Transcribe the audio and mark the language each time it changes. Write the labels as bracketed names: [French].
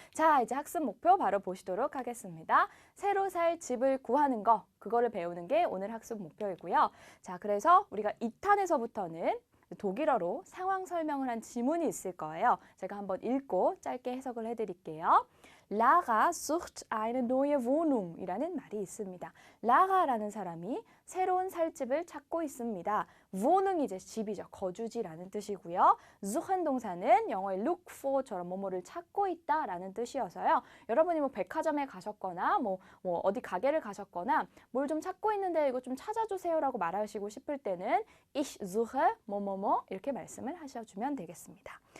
[Korean] 자, 이제 학습 목표 바로 보시도록 하겠습니다. 새로 살 집을 구하는 거, 그거를 배우는 게 오늘 학습 목표이고요. 자, 그래서 우리가 2탄에서부터는 독일어로 상황 설명을 한 지문이 있을 거예요. 제가 한번 읽고 짧게 해석을 해드릴게요. [German] Lara sucht eine neue Wohnung [Korean] 이라는 말이 있습니다. 라가라는 사람이 새로운 살집을 찾고 있습니다. Wohnung이 이제 집이죠. 거주지라는 뜻이고요. suchen 동사는 영어의 look for처럼 뭐뭐를 찾고 있다라는 뜻이어서요. 여러분이 뭐 백화점에 가셨거나 뭐 어디 가게를 가셨거나 뭘 좀 찾고 있는데 이거 좀 찾아주세요라고 말하시고 싶을 때는 ich suche 뭐뭐뭐 이렇게 말씀을 하셔주면 되겠습니다.